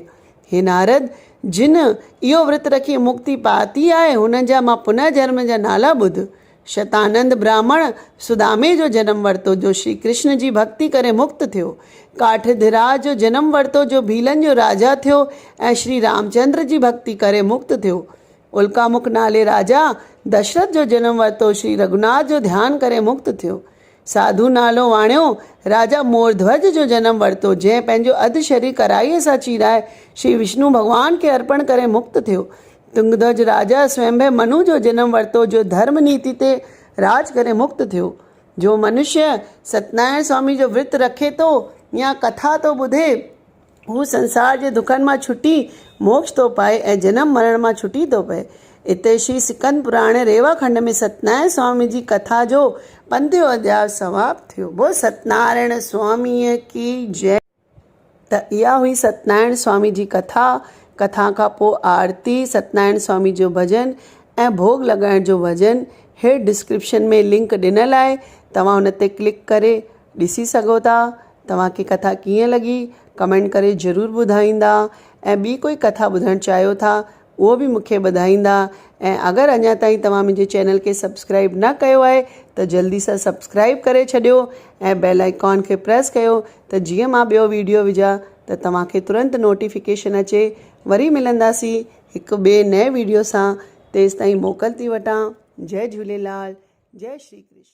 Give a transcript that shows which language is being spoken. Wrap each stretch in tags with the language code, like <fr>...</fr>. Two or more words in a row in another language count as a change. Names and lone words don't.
<sd>हे नारद, जिन इहो विर्त रखी मुक्ति पाती आहे हुननि जा मां पुनर्जन्म जा नाला ॿुध। शतानंद ब्राह्मण सुदामे जो जन्म वरितो जो श्री कृष्ण जी भक्ति करे मुक्त थियो। काठधिराज जो जन्म वरितो जो भीलन जो राजा थियो ऐं श्री रामचंद्र जी भक्ति करे मुक्त थियो। उल्कामुख नाले राजा दशरथ जो जन्म वरितो श्री रघुनाथ जो ध्यानु करे मुक्त थियो। साधु नालो वाणियो राजा मोरध्वज जो जन्म वरितो जंहिं पंहिंजो अधु शरीर कराईअ सां चीराए श्री विष्णु भॻवान खे अर्पण करे मुक्त थियो। तुंगध्वज राजा स्वयंभव मनु जो जन्म वरितो जो धर्म नीति ते राज करे मुक्त थियो। जो मनुष्य सतनारायण स्वामी जो विर्त रखे थो या कथा थो ॿुधे हू संसार जे दुखनि मां छुटी मोक्ष थो पाए ऐं जनम मरण मां छुटी थो पए। इते श्री सिकंद पुराण रेवा खंड में सतनारायण स्वामी जी कथा जो 5 अध्याय समाप्त थियो। बोल सतनारायण स्वामीअ की जय। त इहा हुई सतनारायण स्वामी जी कथा। कथा खां पोइ आरती, सतनारायण स्वामी जो भॼन ऐं भोग लॻाइण जो भॼन हेठि डिस्क्रिप्शन में लिंक ॾिनल आहे, तव्हां हुन ते क्लिक करे ॾिसी सघो था। तव्हांखे कथा कीअं लॻी कमेंट करे ज़रूरु ॿुधाईंदा ऐं ॿी कोई कथा ॿुधणु चाहियो था उहो बि मूंखे ॿुधाईंदा। ऐं अगरि अञा ताईं तव्हां मुंहिंजे चैनल खे सब्सक्राइब न कयो आहे त जल्दी सां सब्सक्राइब करे छॾियो ऐं</sd> <en>bell icon</en> <sd>खे प्रेस कयो त जीअं मां ॿियो वीडियो विझां त तव्हांखे तुरंत नोटिफिकेशन अचे। वरी मिलंदासीं हिकु ॿिए नए वीडियो सां। तेसिताईं मोकल थी वठां। जय झूलेलाल, जय श्री कृष्ण।</sd>